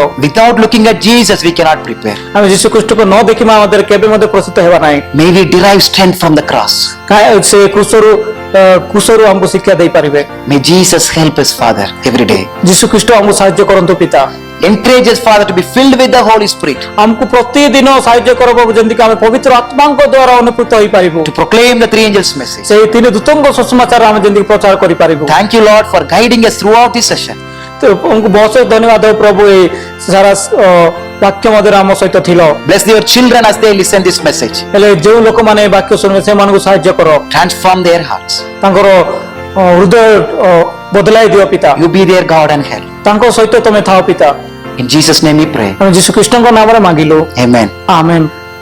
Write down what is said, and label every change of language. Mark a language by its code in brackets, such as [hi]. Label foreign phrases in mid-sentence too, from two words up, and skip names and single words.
[en] Without looking at Jesus, we cannot prepare. [or] ଆମେ ଯୀଶୁଖ୍ରୀଷ୍ଟକୁ ନ ଦେଖିବା ମଧ୍ୟରେ କେବେ ମଧ୍ୟ ପ୍ରସ୍ତୁତ ହେବା ନାହିଁ [en] May we derive strength from the cross. [or] ସେ କ୍ରୁଶରୁ ଆମକୁ ଶିକ୍ଷା ଦେଇପାରିବେ [en] May Jesus help us, Father, every day. [or] ଯୀଶୁଖ୍ରୀଷ୍ଟ ଆମକୁ ସାହାଯ୍ୟ କରନ୍ତୁ ପିତା [en] Encourage us, Father, to be filled with the Holy Spirit, [or] ଆମକୁ ପ୍ରତିଦିନ ସାହାଯ୍ୟ କର ପ୍ରଭୁ ଯେମିତିକି ଆମେ ପବିତ୍ର ଆତ୍ମାଙ୍କ ଦ୍ୱାରା ଅନୁଭୂତ ହୋଇପାରିବୁ [en] to proclaim the three angels' message. [or] ସେଇ ତିନି ଦୂତଙ୍କ ସୁସମାଚାର ଆମେ ଯେମିତିକି ପ୍ରଚାର କରିପାରିବୁ [en] Thank you, Lord, for guiding us throughout this session. [or] ତ ଆମକୁ ବହୁତ ଧନ୍ୟବାଦ ପ୍ରଭୁ ଏଇ ସାରା ବାକ୍ୟ ମଧ୍ୟରେ ଆମ ସହିତ ଥିଲ। [en] Bless your children as they listen this message. [or] ହେଲେ ଯେଉଁ ଲୋକମାନେ ଏ ବାକ୍ୟ ଶୁଣିବେ ସେମାନଙ୍କୁ ସାହାଯ୍ୟ କର, [en] Transform their hearts. [or] ତାଙ୍କର ହୃଦୟ ବଦଳାଇ ଦିଅ ପିତା। [en] You be their God and help. [or] ତାଙ୍କ ସହିତ ତମେ ଥାଅ ପିତା। [en] In Jesus' name we pray. [or] ଆମେ ଯୀଶୁ ଖ୍ରୀଷ୍ଟଙ୍କ ନାମରେ ମାଗିଲୁ, [en] Amen. [or] ଆମେନ୍।